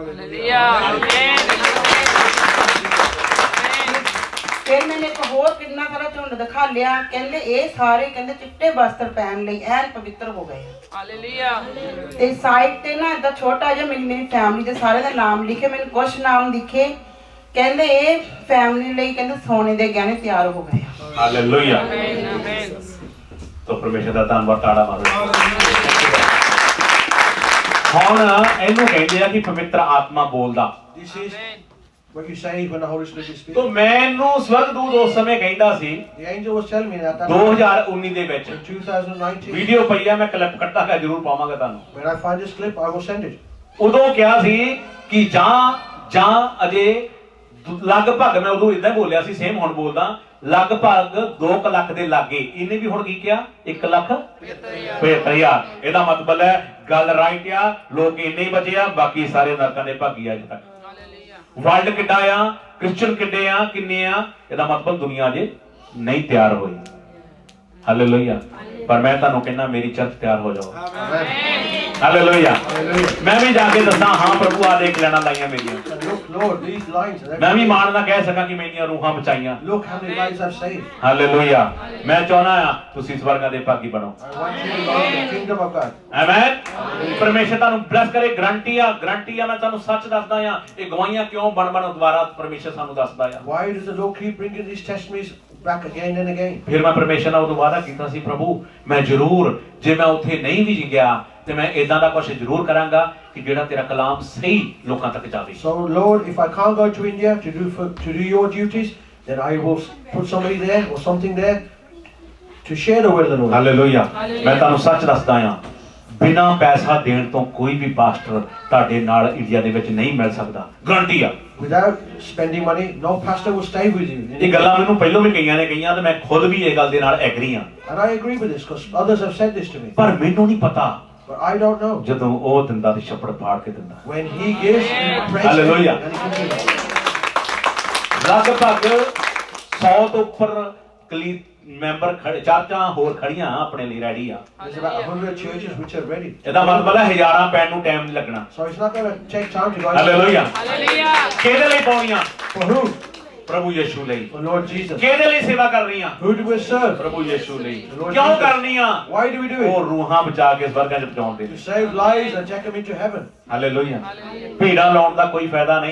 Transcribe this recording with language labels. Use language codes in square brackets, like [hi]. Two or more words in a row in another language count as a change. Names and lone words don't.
[pa] ਫਿਰ ਮੈंने ਇੱਕ ਹੋਰ ਕਿੰਨਾ ਸਾਰਾ ਝੁੰਡ ਦਿਖਾ ਲਿਆ ਕਹਿੰਦੇ ਇਹ ਸਾਰੇ ਕਹਿੰਦੇ ਚਿੱਟੇ ਵਸਤਰ ਪਹਿਨ ਲਈ ਐਨ ਪਵਿੱਤਰ ਹੋ ਗਏ ਹਾਲੇਲੂਇਆ ਤੇ ਸਾਈਡ ਤੇ ਨਾ ਏਦਾਂ ਛੋਟਾ ਜਿਹਾ ਮੇਰੀ ਫੈਮਿਲੀ ਦੇ ਸਾਰਿਆਂ ਦੇ ਨਾਮ ਲਿਖੇ ਮੈਨੂੰ ਕੁਝ ਨਾਮ ਦਿਖੇ ਕਹਿੰਦੇ ਇਹ ਫੈਮਿਲੀ ਲਈ ਕਹਿੰਦੇ ਸੋਨੇ ਦੇ ਗਹਿਣੇ ਤਿਆਰ ਹੋ ਗਏ ਹਾਲੇਲੂਇਆ ਆਮੇਨ [hi] तो परमेश्वर [pa] ਦਾ ਧੰਨਵਾਦ ਤਾੜਾ ਮਾਰੋ ਹੁਣ ਇਹਨੂੰ ਕਹਿੰਦੇ ਆ ਕਿ ਪਵਿੱਤਰ ਆਤਮਾ ਬੋਲਦਾ [en] This is what you say when the Holy Spirit is speaking. तो [pa] ਮੈਨੂੰ ਸਵਰਗਦੂਤ ਉਸ ਸਮੇਂ ਕਹਿੰਦਾ ਸੀ [en] The angel was telling me that [pa] 2019 ਦੇ ਵਿੱਚ [en] in 2019, [pa] ਵੀਡੀਓ ਪਈ ਆ ਮੈਂ ਕਲਿੱਪ ਕੱਢਾਂਗਾ ਜ਼ਰੂਰ ਪਾਵਾਂਗਾ ਤੁਹਾਨੂੰ [en] when I find this clip, I will send it. [pa] ਉਦੋਂ ਕਿਹਾ ਸੀ ਕਿ ਜਾਂ ਅਜੇ ਲਗਭਗ ਮੈਂ ਉਦੋਂ ਇਦਾਂ ਬੋਲਿਆ ਸੀ ਸੇਮ ਹੁਣ ਬੋਲਦਾ ਲਗਭਗ 2 ਲੱਖ ਦੇ ਲਾਗੇ ਇਹਨੇ ਵੀ ਹੁਣ ਕੀ ਕਿਹਾ 1,75,000 ਇਹਦਾ ਮਤਲਬ ਹੈ ਗੱਲ ਰਾਈਟ ਆ ਲੋਕ ਇੰਨੇ ਹੀ ਬਚੇ ਆ ਬਾਕੀ ਸਾਰੇ ਨਰਕਾਂ ਦੇ ਭਾਗੀ ਅੱਜ ਤੱਕ ਵਰਲਡ ਕਿੱਡਾ ਆ ਕ੍ਰਿਸਚੀਅਨ ਕਿੱਡੇ ਆ ਕਿੰਨੇ ਆ ਇਹਦਾ ਮਤਲਬ ਦੁਨੀਆ ਅਜੇ ਨਹੀਂ ਤਿਆਰ ਹੋਈ ਹਾਲੇਲੂਇਆ ਪਰ ਮੈਂ ਤੁਹਾਨੂੰ ਕਹਿੰਦਾ ਮੇਰੀ ਚਰਚ ਤਿਆਰ ਹੋ ਜਾਓ ਹਾਲੇਲੂਇਆ ਮੈਂ ਵੀ ਜਾ ਕੇ ਦੱਸਾਂ ਹਾਂ ਪ੍ਰਭੂ ਆ ਦੇਖ ਲੈਣਾ ਲਾਈਆਂ ਮੇਰੀਆਂ [en] Look, Lord, these lines. [pa] ਮੈਂ ਵੀ ਮਾਣ ਨਾਲ ਕਹਿ ਸਕਾਂ ਕਿ ਮੇਰੀਆਂ ਰੂਹਾਂ ਬਚਾਈਆਂ [en] Look how many lives I've saved. [pa] ਹਾਲੇਲੂਇਆ ਮੈਂ ਚਾਹਨਾ ਆ ਤੁਸੀਂ ਸਵਰਗਾਂ ਦੇ ਭਾਗੀ ਬਣੋ [en] I want you to go in the kingdom of God. [pa] ਆਮੇਨ ਪਰਮੇਸ਼ਰ ਤੁਹਾਨੂੰ ਬਲੈਸ ਕਰੇ ਗਰੰਟੀ ਆ ਮੈਂ ਤੁਹਾਨੂੰ ਸੱਚ ਦੱਸਦਾ ਆ ਇਹ ਗਵਾਹੀਆਂ ਕਿਉਂ ਬਣ ਦੁਆਰਾ ਪਰਮੇਸ਼ਰ ਸਾਨੂੰ ਦੱਸਦਾ ਆ [en] Why does the Lord keep bringing these testimonies back again and again. [pa] ਫਿਰ ਮੈਂ ਪਰਮੇਸ਼ਰ ਨਾਲ ਉਦੋਂ ਵਾਅਦਾ ਕੀਤਾ ਸੀ, ਪ੍ਰਭੂ ਮੈਂ ਜ਼ਰੂਰ ਜੇ ਮੈਂ ਉੱਥੇ ਨਹੀਂ ਵੀ ਗਿਆ ਤੇ ਮੈਂ ਇਦਾਂ ਦਾ ਕੁਝ ਜ਼ਰੂਰ ਕਰਾਂਗਾ ਕਿ ਜਿਹੜਾ ਤੇਰਾ ਕਲਾਮ ਸਹੀ ਲੋਕਾਂ ਤੱਕ ਜਾਵੇ। [en] So Lord, if I can't go to India to do your duties, then I will put somebody there or something there to share the word of the Lord. [pa] ਹਾਲੇਲੂਇਆ। ਮੈਂ ਤੁਹਾਨੂੰ ਸੱਚ ਦੱਸਦਾ ਹਾਂ, ਬਿਨਾਂ ਪੈਸਾ ਦੇਣ ਤੋਂ ਕੋਈ ਵੀ ਪਾਸਟਰ ਤੁਹਾਡੇ ਨਾਲ ਇੰਡੀਆ ਦੇ ਵਿੱਚ ਨਹੀਂ ਮਿਲ ਸਕਦਾ, ਗਾਰੰਟੀ ਆ। [en] Without spending money, no pastor will stay with you. [pa] ਇਹ ਗੱਲਾਂ ਮੈਨੂੰ ਪਹਿਲਾਂ ਵੀ ਕਈਆਂ ਨੇ ਕਹੀਆਂ ਤੇ ਮੈਂ ਖੁਦ ਵੀ ਇਹ ਗੱਲ ਦੇ ਨਾਲ ਐਗਰੀ ਹਾਂ, [en] And I agree with this because others have said this to me. [pa] ਪਰ ਮੈਨੂੰ ਨਹੀਂ ਪਤਾ [en] But I don't know. [pa] ਜਦੋਂ ਉਹ ਦਿੰਦਾ ਤੇ ਛੱਪੜ ਪਾੜ ਕੇ ਦਿੰਦਾ। [en] When he gives, he prays him, Hallelujah. and he can do that. [pa] ਲਗਭਗ 100 ਤੋਂ ਉੱਪਰ ਮੈਂਬਰ ਚਰਚਾਂ ਹੋਰ ਖੜੀਆਂ ਆਪਣੇ ਲਈ ਰੈਡੀ ਆ। [en] There's about 100 churches which are ready. [pa] ਇਹਦਾ ਮਤਲਬ ਹੈ ਹਜ਼ਾਰਾਂ ਪੈਣ ਨੂੰ ਟਾਈਮ ਨਹੀਂ ਲੱਗਣਾ। [en] So it's not going to take time to go. [pa] ਹਾਲੇਲੂਇਆ। ਕਿਹਦੇ ਲਈ ਪਾਉਣੀਆਂ? [en] For who? [pa] ਪ੍ਰਭੂ ਯਿਸੂ ਲਈ। [en] For Lord Jesus. [pa] ਕਿਹਦੇ ਲਈ ਸੇਵਾ ਕਰਨੀਆਂ? [en] Who do we serve? [pa] ਪ੍ਰਭੂ ਯਿਸੂ ਲਈ। [en] Lord [pa] ਕਿਉਂ [en] Jesus. [pa] ਕਰਨੀਆਂ? [en] Why do we do [pa] ਉਹ [en] it? [pa] ਰੂਹਾਂ ਬਚਾ ਕੇ ਸਵਰਗਾਂ 'ਚ ਪਹੁੰਚਾਉਣ ਦੇ [en] To [pa] ਲਈ। [en] save lives and take them into heaven. [pa] ਹਾਲੇਲੂਇਆ। ਭੀੜਾਂ ਲਾਉਣ ਦਾ ਕੋਈ ਫਾਇਦਾ ਨਹੀਂ।